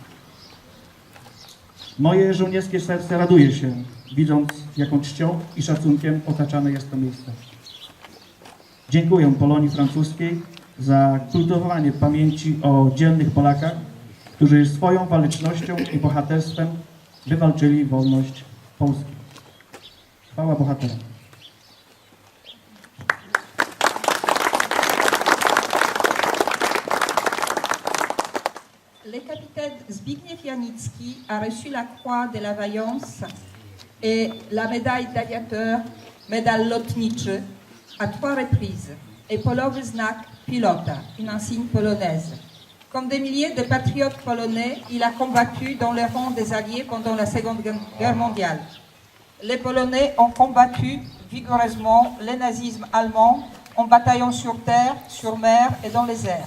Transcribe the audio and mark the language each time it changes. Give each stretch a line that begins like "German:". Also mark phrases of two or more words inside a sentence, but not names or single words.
Polish: Moje żołnierskie serce raduje się, widząc, jaką czcią i szacunkiem otaczane jest to miejsce. Dziękuję Polonii francuskiej za kultywowanie pamięci o dzielnych Polakach, którzy swoją walecznością i bohaterstwem wywalczyli wolność Polski. Chwała bohaterom.
French: Le capitaine Zbigniew Janicki a reçu la Croix de la Vaillance et la médaille d'aviateur,
Polish: médaille lotniczy,
French: à 3 reprises, et
Polish: polowy znak pilota,
French: une insigne polonaise. Comme des milliers de patriotes polonais, il a combattu dans les rangs des Alliés pendant la Seconde Guerre mondiale. Les Polonais ont combattu vigoureusement le nazisme allemand en bataillant sur terre, sur mer et dans les airs.